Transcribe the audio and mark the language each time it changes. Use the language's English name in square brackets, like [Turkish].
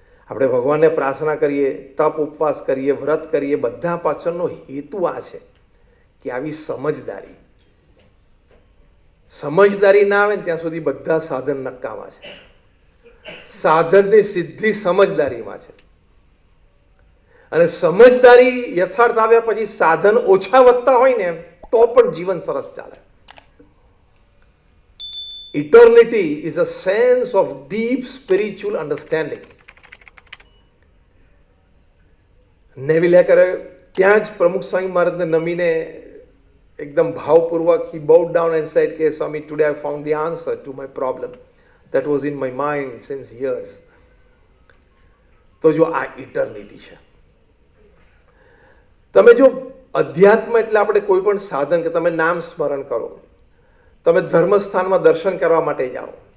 [Gujarati] આપણે ભગવાનને પ્રાર્થના કરીએ, તપ ઉપવાસ કરીએ, વ્રત કરીએ, બધા પાછળનો હેતુ આ છે કે આવી સમજદારી ના આવે ને ત્યાં સુધી બધા સાધન નકામા છે. સાધનની સિદ્ધિ સમજદારીમાં છે. અને સમજદારી યથાર્થ આવ્યા પછી સાધન ઓછા વધતા હોય ને તો પણ જીવન સરસ ચાલે. [English] Eternity is a sense of deep spiritual understanding. [Gujarati] Neville હેકરે ત્યાં જ પ્રમુખ સ્વામી મહારાજને નમીને એકદમ ભાવપૂર્વક [English] he bowed down and said [Gujarati] કે સ્વામી, [English] today I found the answer to my problem that was in my mind since years. [Gujarati] તો જો આ ઇટર્નિટી છે. તમે જો અધ્યાત્મ એટલે આપણે કોઈ પણ સાધન, કે તમે નામ સ્મરણ કરો, તમે ધર્મસ્થાનમાં દર્શન કરવા માટે જાઓ,